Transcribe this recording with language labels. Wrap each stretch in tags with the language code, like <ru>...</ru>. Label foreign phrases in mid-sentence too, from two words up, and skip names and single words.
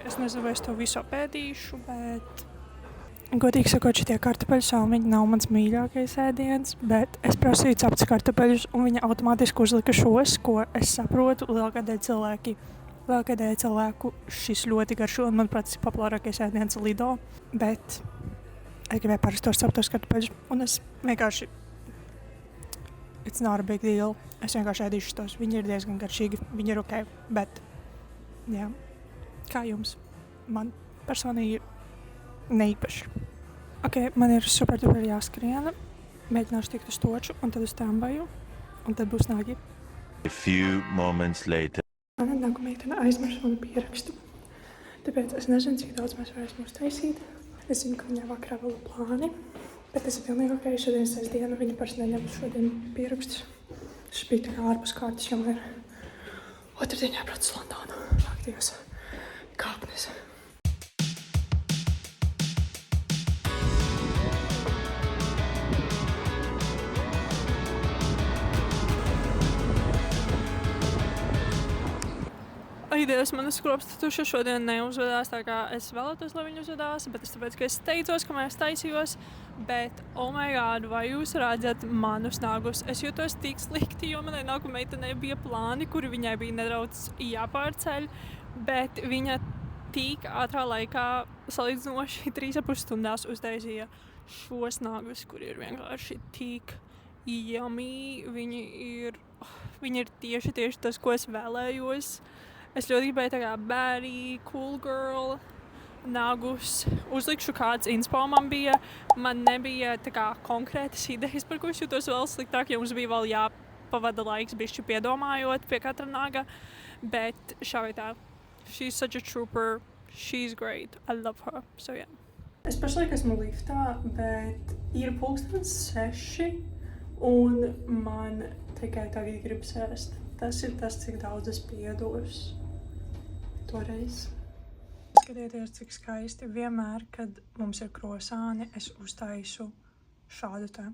<lv>Es nezinu, vai es to visu apēdīšu, bet godīgi sakot, šitie kartupeļu salmiņi nav mans mīļākais ēdiens, bet es prasīju ceptas kartupeļus, un viņa automātiski uzlika šos, ko es saprotu, lielākajai cilvēku šis ļoti garšo, un manuprāt, tas ir populārākais ēdiens Lido, bet es gribēju parastos ceptos kartupeļus, un es vienkārši</lv> <en>it's not a big deal.</en> <lv>Es vienkārši ēdīšu tos. Viņi ir diezgan garšīgi, viņi ir ok, bet jā, kā jums? Man personīgi neīpaši. Ok, man ir super jāskriena, mēģināšu tikt uz toču, un tad uz Tramvaju, un tad būs nāgi.</lv> <en>A few moments later.</en> <lv>Mana nagu meitene aizmirst manu pierakstu, tāpēc es nezinu, cik daudz mēs varēsim uztaisīt. Es zinu, ka viņai vakarā vēl plāni, bet tas ir pilnīgi ok, šodien sestdiena, viņa parasti neņem šodien pierakstus. Tas bija tā kā ārpus kārtas, jo man ir otrdien jābrauc uz Londonu. Ak, Dievs, kāpnes. Ai, Dievs, manas skropstatuša šodien neuzvedās tā, kā es vēlētos, lai viņa uzvedās, bet es tāpēc, ka es teicos, ka mēs taisījos, bet,</lv> <en>oh my god,</en> <lv>vai jūs redzat manus nagus? Es jūtos tik slikti, jo manai nagu meitenei bija plāni, kuri viņai bija nedaudz jāpārceļ, bet viņa tik ātrā laikā, salīdzinoši 3,5 stundās uztaisīja šos nagus, kuri ir vienkārši tik yummy. Viņi ir tieši tas, ko es vēlējos. Es ļoti gribēju tā kā</lv> <en>baddie, cool girl,</en> <lv>nagus. Uzlikšu kāds inspo man bija. Man nebija tā kā konkrētas idejas, par ko es jūtos vēl sliktāk, jo mums bija vēl jāpavada laiks bišķi piedomājot pie katra naga. Bet šā vai tā,</lv> <en>she's such a trooper, she's great, I love her, so yeah.</en> <lv>Es pašlaik esmu liftā, bet ir 6:00 un man tikai tagad gribas ēst. Tas ir tas, cik daudz es piedos toreiz. Skatieties, cik skaisti. Vienmēr, kad mums ir krosāni, es uztaisu šādu te.</lv>